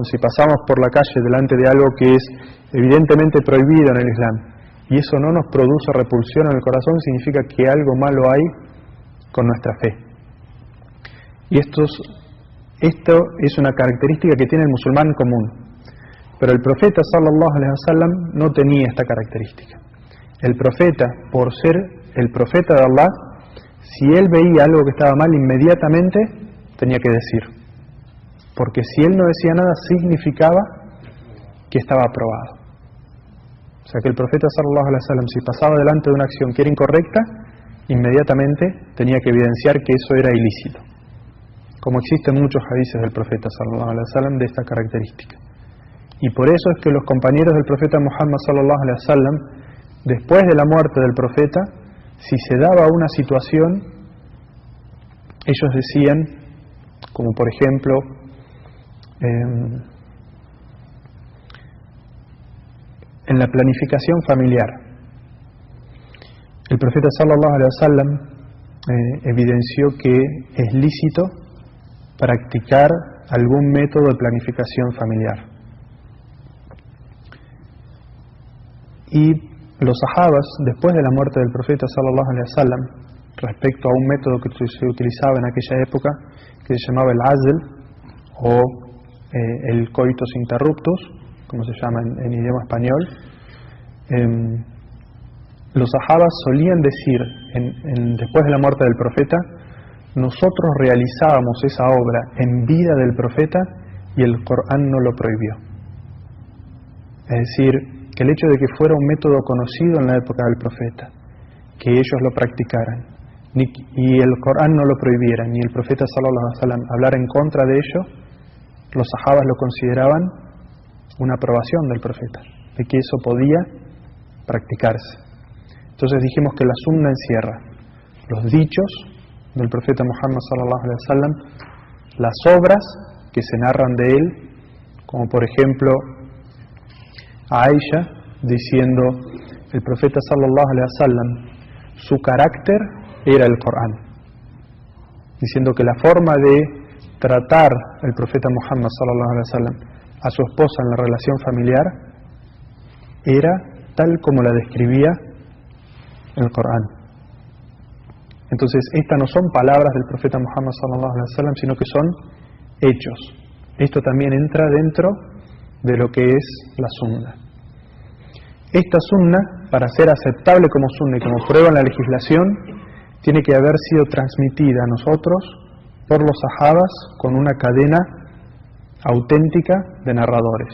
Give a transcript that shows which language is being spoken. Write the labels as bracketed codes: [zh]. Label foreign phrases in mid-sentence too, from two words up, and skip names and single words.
[es] Si pasamos por la calle delante de algo que es evidentemente prohibido en el Islam y eso no nos produce repulsión en el corazón, significa que algo malo hay con nuestra fe. Y esto es una característica que tiene el musulmán común. Pero el profeta [ar] صلى الله عليه وسلم [es] no tenía esta característica. El profeta, por ser el profeta de Allah, si él veía algo que estaba mal, inmediatamente tenía que decir. Porque si él no decía nada, significaba que estaba aprobado. O sea que el profeta [ar] صلى الله عليه وسلم, [es] si pasaba delante de una acción que era incorrecta, inmediatamente tenía que evidenciar que eso era ilícito. Como existen muchos hadices del profeta [ar] صلى الله عليه وسلم [es] de esta característica. Y por eso es que los compañeros del profeta Muhammad [ar] صلى الله عليه وسلم, [es] después de la muerte del profeta, si se daba una situación, ellos decían, como por ejemplo, en la planificación familiar, el profeta [ar] صلى الله عليه وسلم [es] evidenció que es lícito practicar algún método de planificación familiar. Y los sahabas, después de la muerte del profeta [ar] صلى الله عليه وسلم, [es] respecto a un método que se utilizaba en aquella época, que se llamaba el azl, o el [la] coitus interruptus, [es] como se llama en idioma español, los sahabas solían decir, después de la muerte del profeta, nosotros realizábamos esa obra en vida del profeta y el Corán no lo prohibió. Es decir, que el hecho de que fuera un método conocido en la época del profeta, que ellos lo practicaran y el Corán no lo prohibiera, ni el profeta [ar] صلى الله عليه وسلم [es] hablar en contra de ello, los sahabas lo consideraban una aprobación del profeta, de que eso podía practicarse. Entonces dijimos que la sunna encierra los dichos del profeta Muhammad [ar] صلى الله عليه وسلم, [es] las obras que se narran de él, como por ejemplo Aisha diciendo, el profeta [ar] صلى الله عليه وسلم, [es] su carácter era el Corán, diciendo que la forma de tratar el profeta Muhammad [ar] صلى الله عليه وسلم [es] a su esposa en la relación familiar era tal como la describía el Corán. Entonces, estas no son palabras del profeta Muhammad [ar] صلى الله عليه وسلم, [es] sino que son hechos. Esto también entra dentro de lo que es la sunna. Esta sunna, para ser aceptable como sunna y como prueba en la legislación, tiene que haber sido transmitida a nosotros por los sahabas con una cadena auténtica de narradores.